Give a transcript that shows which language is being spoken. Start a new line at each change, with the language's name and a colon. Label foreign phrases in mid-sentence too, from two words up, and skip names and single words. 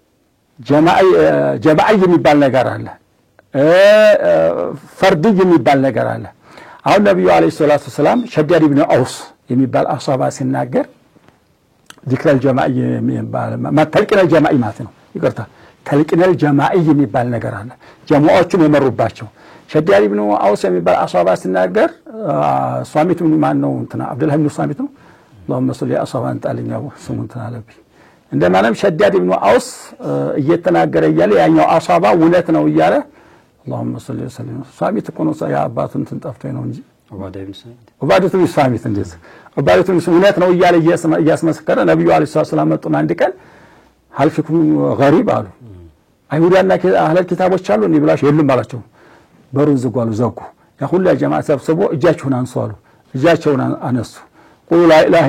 Amharic: ጀማዓ የሚባል ነገር አለ፣ ፈርድ የሚባል ነገር አለ። አሁን ነብዩ
Arabic: عليه السلام
Amharic: ሸዳድ ኢብኑ አውስ የሚባል አሷባ ሲናገር
Arabic: ذكر الجماعة
Amharic: የሚባል
Arabic: تلقين الجماعة
Amharic: ማለት ነው። ይቅርታ
Arabic: تلقين الجماعة
Amharic: የሚባል ነገር አለ፣ ጀማዓዎቹን የመሩባቸው። ሸዳድ ኢብኑ አውስ የሚባል አሷባ ሲናገር ሷሚት ማን ነው? እንትና አብዱላህ ኢብኑ ሷሚት ነው።
Arabic: اللهم صل على
Amharic: አሷባን ጣልኛው ስሙን ተናለብኝ እንደማለም ሸዳድ ኢብኑ አውስ እየተናገረ እያለ ያኛው አሷባ እውነት ነው እያለ
Arabic: اللهم صل وسلم
Amharic: ሷሚት እኮ ነው ያ አባቱን ተንጠፍቶኝ ነው እንጂ ዑባደቱ ኢብኑ ሷሚት እንደዚህ ዑባደቱ እውነት ነው እያለ እያስመሰከረ ነብዩ
Arabic: عليه السلام
Amharic: መጡና አንድ ቀን
Arabic: هل فيكم غريب
Amharic: አሉ። አይሁዳና አህለል ኪታቦች አሉ እንዴ ብላሽ የሉም አላቸው። በሩን ዘጉ። ያ ሁሉ ጀማዓ ሰብስቦ እጃቸውን አንሱ አሉ። እጃቸውን አነሱ።
Arabic: قولوا لا إله